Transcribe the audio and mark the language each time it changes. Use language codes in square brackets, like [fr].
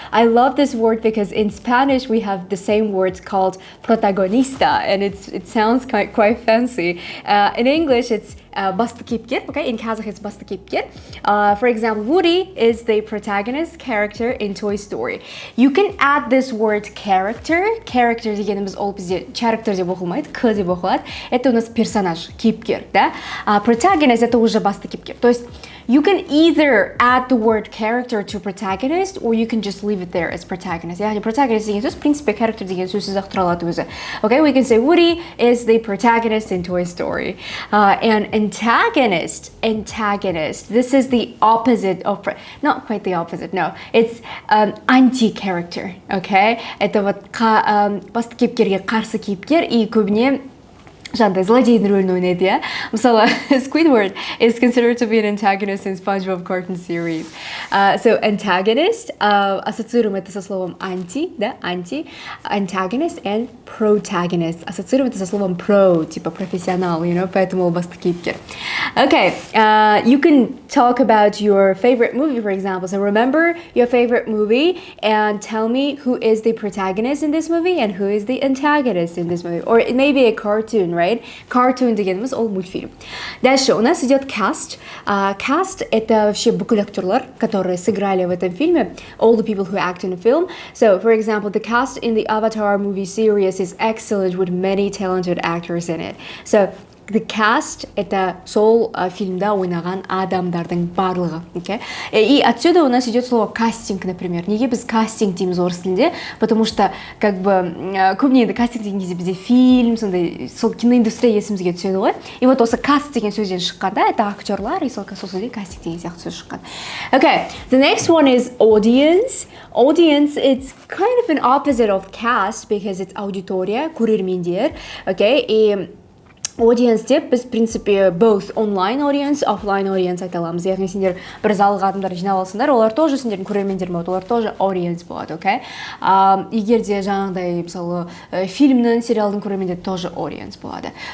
[en] I love this word because in Spanish we have the same word called protagonista, and it sounds quite fancy. In English, it's басты кейіпкер, okay? In Kazakh, it's басты кейіпкер. For example, Woody is the protagonist character in Toy Story. You can add this word character. [kk] Character дегеніміз ол бізде character деп оқылмайды, к деп оқылады. [ru] Это у нас персонаж, кейіпкер, да? Protagonist это уже басты кейіпкер. То есть [en] you can either add the word character to protagonist, or you can just leave it there as protagonist. [kk] Яғни protagonist деген сөз, [ru] в принципе, [kk] character деген сөзсіз-ақ тұра алады өзі. [en] Okay, we can say Woody is the protagonist in Toy Story. And antagonist, this is the opposite of, not quite the opposite, no. It's anti-character, okay? [ru] Это вот [kk] басты кейіпкерге қарсы кейіпкер, и көбіне жаңағыдай злодейдің рөлін ойнайды, иә? Мысалы, [en] Squidward is considered to be an antagonist in SpongeBob cartoon series. [ru] So, antagonist, ассоциируем это со словом anti, да, anti, antagonist, and protagonist. Ассоциируем это со словом pro, типа профессионал, поэтому оба кейіпкер. [en] Okay, you can talk about your favorite movie, for example. So, remember your favorite movie and tell me who is the protagonist in this movie and who is the antagonist in this movie. Or it may be a cartoon, right? [kk] Cartoon дегеніміз ол мультфильм. [ru] Дальше у нас идет cast. Cast это вообще [kk] бүкіл актерлар, [ru] которые сыграли в этом фильме. [en] All the people who act in a film. So, for example, the cast in the Avatar movie series is excellent with many talented actors in it. [kk] So, the cast это сол фильмда ойнаған адамдардың барлығы, okay? [ru] И отсюда у нас идет слово кастинг, например. [kk] Неге біз кастинг дейміз орыс тілінде? [ru] Потому что [kk] көбіне енді кастинг деген кезде бізде фильм, сондай сол киноиндустрия есімізге түседі ғой. И вот осы каст деген сөзден шыққанда это актерлар, и сол сөзден кастинг деген сияқты сөз шыққан. [en] Okay, the next one is audience. Audience, it's kind of an opposite of cast because it's аудитория, көрермендер, okay? [kk] И audience деп біз, [ru] в принципе, [en] both online audience, offline audience [kk] айта аламыз. Яғни сендер бір залға адамдар жинап алсыңдар, олар тоже сендердің көрермендер болады, олар тоже audience болады, okay? Егер де жаңағыдай, мысалы, фильмнің, сериалдың көрермендері тоже audience болады.